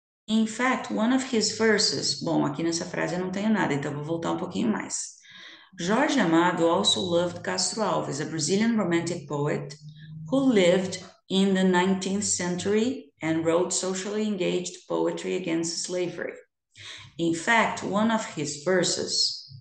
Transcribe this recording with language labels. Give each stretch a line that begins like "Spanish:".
English: In fact, one of his verses.
Portuguese: Bom, aqui nessa frase eu não tenho nada, então vou voltar um pouquinho mais.
English: Jorge Amado also loved Castro Alves, a Brazilian romantic poet who lived in the 19th century and wrote socially engaged poetry against slavery. In fact, one of his verses.